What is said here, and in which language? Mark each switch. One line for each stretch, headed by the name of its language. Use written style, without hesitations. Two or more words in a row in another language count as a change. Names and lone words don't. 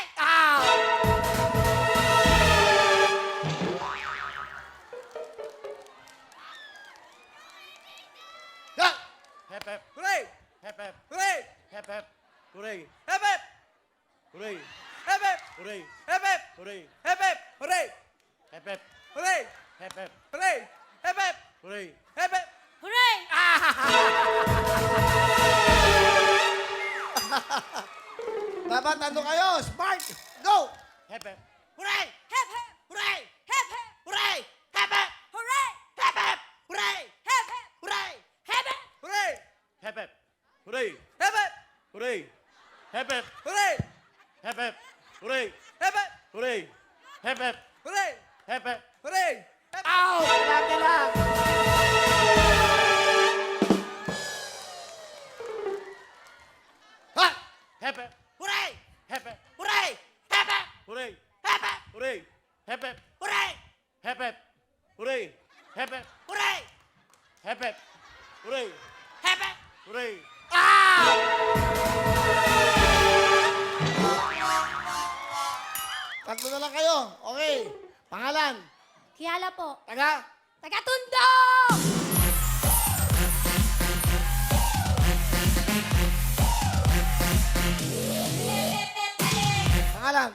English: Ow! Go! Hep, hep. Hooray! Hep, hep. Hooray! Hep, hep. Hooray! Hep, hep. Hooray! Hep, hep. Hooray! Hep, hep. Hooray! Hep, hep. Hooray! Hep, hep. Hooray! Hep, hep. Hooray! Hep, hep. Hooray! Hep, hep. Hooray!
Filipino: Dapat ano kayo?
English: Smart! Go! Hep, hep. Hooray! Hep hep! Hooray! Hep hep! Hooray! Hep, hep! Hooray! Hep, hep! Hooray! Hep hep! Hooray! Hep hep! Hooray! Hep, hep. Hooray! Hep, hep. Hooray! Hep, hep. Hooray! Hep, hep. Hooray! Hep, hep. Hooray! Hep, hep. Hooray! Hep, hep. Hooray! Hep, hep.
Filipino: Ow! Lagi lang! Ha!
English: Hep, hep. Hooray! Hep, hep. Hooray! Hep, hep! Hooray! Hep, hep! Hooray! Hep, hep. Hooray! Hep, hep. Hooray! Hep, hep. Hooray! Hep, hep. Hooray! Hep, hep! Hooray!
Filipino: Ow! Tatlo na lang kayo. Okay. Pangalan. Kiyala po. Taga. Taga-Tondo! Pangalan.